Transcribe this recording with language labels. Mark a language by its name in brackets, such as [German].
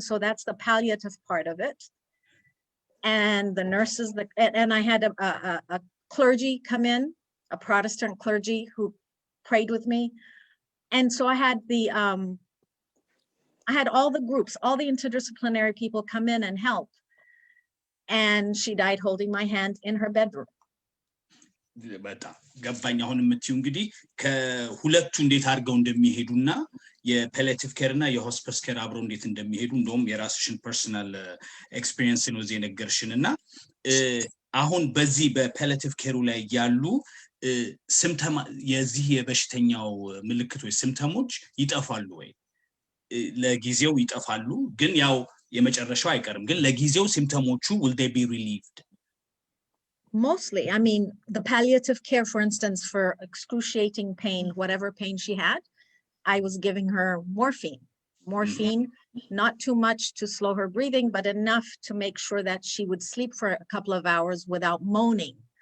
[English] So that's the palliative part of it. And the nurses, and I had a clergy come in, a Protestant clergy who prayed with me. And so I had all the groups, all the interdisciplinary people come in and help. And she died holding my hand in her bedroom. [Amharic] በጣም ገባኝ አሁን የምትዩ እንግዲህ ከሁለቱ እንዴት አድርገው እንደሚሄዱና የፓሊያቲቭ ኬር እና የሆስፒስ ኬር አብረው እንዴት እንደሚሄዱ እንደውም የራስሽን ፐርሰናል ኤክስፒሪየንስ ነው የነገርሽንና አሁን በዚህ በፓሊያቲቭ ኬሩ ላይ ያሉ ሲምፕተም የዚህ የበሽተኛው ምልክቶች ሲምፕተሞች ይጠፋሉ ወይ ለጊዜው ይጠፋሉ ግን ያው የመጨረሻው አይቀርም ግን ለጊዜው ሲምፕተሞቹ [English] will they be relieved Mostly, I mean, the palliative care, for instance, for excruciating pain, whatever pain she had, I was giving her morphine, not too much to slow her breathing, but enough to make sure that she would sleep for a couple of hours without moaning.